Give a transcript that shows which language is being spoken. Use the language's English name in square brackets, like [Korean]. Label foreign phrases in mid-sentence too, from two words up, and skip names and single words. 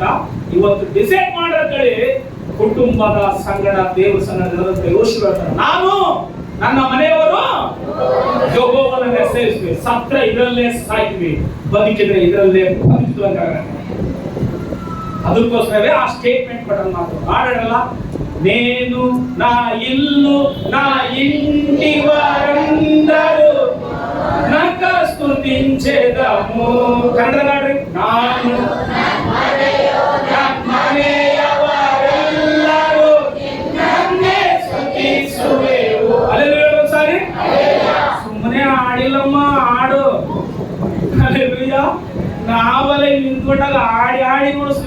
[Kannada] ಇವತ್ತು ಡಿಸೈಡ್ ಮಾಡಲಿ ಕುಟುಂಬದ ಸಂಗಡ ದೇವರ ಸಂಗಡ ಯೆಹೋಶುವ ನಾನು ನನ್ನ ಮನೆಯವರು ಯೆಹೋವನನ್ನ ಸೇವಿಸ್ತೀವಿ. ಸತ್ರ ಇದರಲ್ಲೇ ಸಾಯ್ತೀವಿ, ಬದುಕಿದ್ರೆ ಇದರಲ್ಲೇ ಬದುಕುವಂತ. ಅದಕ್ಕೋಸ್ಕರವೇ ಆ ಸ್ಟೇಟ್ಮೆಂಟ್ ಬಟನ್ ಮಾತು ಮಾಡಲ್ಲ. [Telugu] నేను నా ఇల్లు నా ఇంటి వారందరూ నక స్తుతించెదము. కన్నడగాడ్రి. [Kannada] ನಾನು ಮನೆಯವರೆಲ್ಲರೂ ನನ್ನೇ ಸ್ತುತಿಸುವೆವು. ಹಲ್ಲೆಲೂಯಾ. ಒಂದ್ಸಾರಿ ಸುಮ್ಮನೆ ಆಡಿಲ್ಲಮ್ಮ, ಆಡು. ಹಲ್ಲೆಲೂಯಾ. ನಾವಲ್ಲ ನಿಂತ್ಕೊಂಡಾಗ ಆಡಿ ನೋಡಿಸ್ವಿ.